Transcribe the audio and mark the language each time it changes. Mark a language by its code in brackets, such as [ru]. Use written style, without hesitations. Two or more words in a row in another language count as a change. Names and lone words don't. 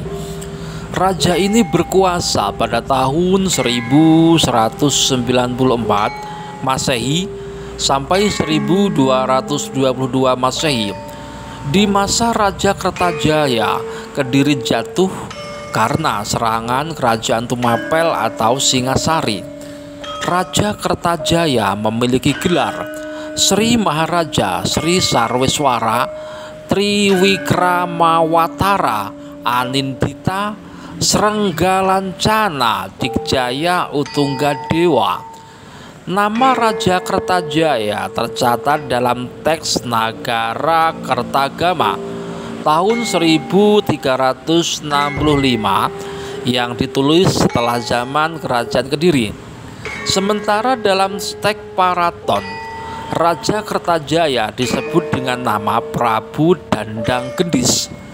[id] Raja ini berkuasa pada tahun 1194 Masehi sampai 1222 Masehi. Di masa Raja Kertajaya, Kediri jatuh karena serangan Kerajaan Tumapel atau Singasari. Raja Kertajaya memiliki gelar Sri Maharaja Sri Sarweswara Triwikramawatara Anindita Srenggalancana Dikjaya Utunggadewa. Nama Raja Kertajaya tercatat dalam teks Nagara Kertagama tahun 1365 yang ditulis setelah zaman Kerajaan Kediri. Sementara dalam teks Paraton, Raja Kertajaya disebut dengan nama Prabu Dandang Gendis.